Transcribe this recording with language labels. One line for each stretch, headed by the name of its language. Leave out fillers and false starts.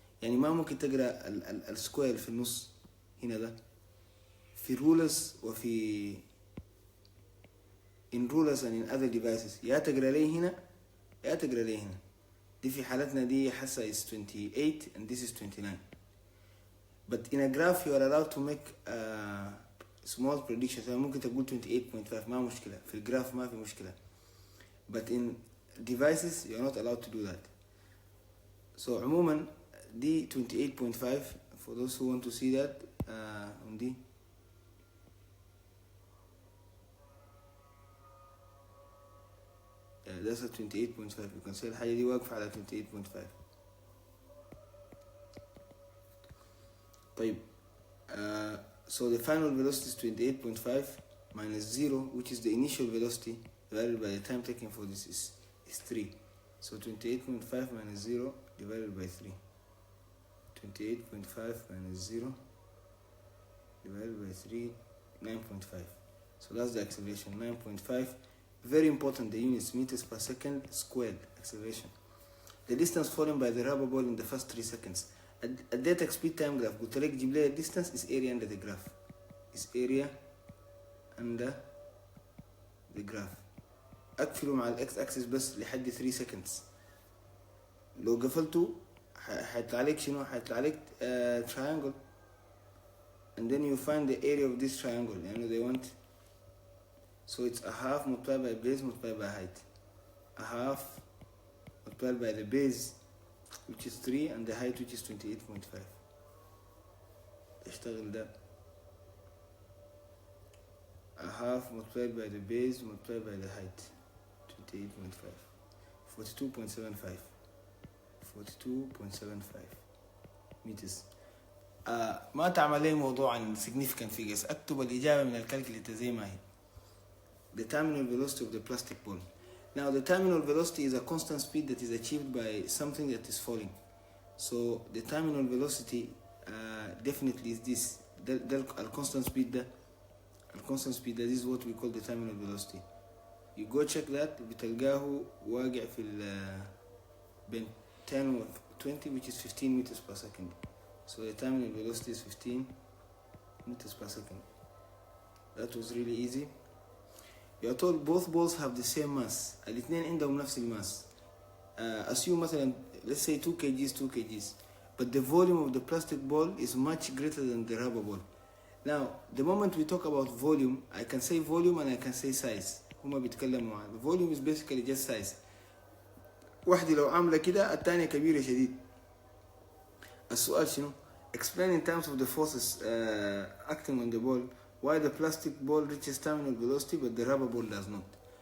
Arabic: يعني ما ممكن تقرأ السكوير في النص هنا ده في rulers وفي
English: in rulers and in other devices.
Arabic: يا تقرأ لي هنا يا تقرأ لي هنا. دي في حالتنا دي حاسة
English: is 28 and this is 29. But in a graph you are allowed to make small predictions.
Arabic: ممكن تقول 28.5 ما مشكلة، في الجراف ما في مشكلة.
English: But in devices you are not allowed to do that. So
Arabic: عموما دي
English: 28.5 for those who want to see that on دي. That's a 28.5. You can say
Arabic: الحاجة دي واقفة على 28.5. طيب
English: so the final velocity is 28.5 minus 0, which is the initial velocity divided by the time taken for this is 3. So 28.5 minus 0 divided by 3. 28.5 minus 0 divided by 3, 9.5. So that's the acceleration, 9.5. Very important, the units meters per second squared acceleration. The distance fallen by the rubber ball in the first 3 seconds. At that speed time graph
Arabic: قلت لك جيب لي
English: distance is area under the graph. is area under the graph.
Arabic: أقفله مع الإكس أكسس بس لحد
English: 3 seconds.
Arabic: لو قفلته حيطلع لك شنو؟ حيطلع لك
English: triangle. And then you find the area of this triangle.
Arabic: يعني
English: they want. So it's a half multiplied by base multiplied by height. A half multiplied by the base which is 3 and the height which is 28.5.
Arabic: اشتغل ده.
English: A half multiplied by the base multiplied by the height 28.5. 42.75. 42.75 meters.
Arabic: ما تعمل لي موضوع عن significant figures. اكتب الإجابة من الكالكوليتر زي ما هي.
English: The terminal velocity of the plastic ball. Now the terminal velocity is a constant speed that is achieved by something that is falling. So the terminal velocity definitely is this. The constant speed this is what we call the terminal velocity. You go check that
Arabic: بتلقاه واقع في بين 10 و 20
English: which is 15 meters per second. So the terminal velocity is 15 meters per second. That was really easy. You're told both balls have the same mass.
Arabic: الاثنين عندهم نفس الماس.
English: Assume
Arabic: مثلا
English: let's say 2 kgs, but the volume of the plastic ball is much greater than the rubber ball. Now the moment we talk about volume, I can say volume and I can say size.
Arabic: هما بيتكلموا عن
English: volume is basically just size.
Arabic: واحدة لو عاملة كده التانية كبيرة شديد. السؤال شنو؟
English: Explain in terms of the forces acting on the ball why the plastic ball reaches terminal velocity but the rubber ball does not.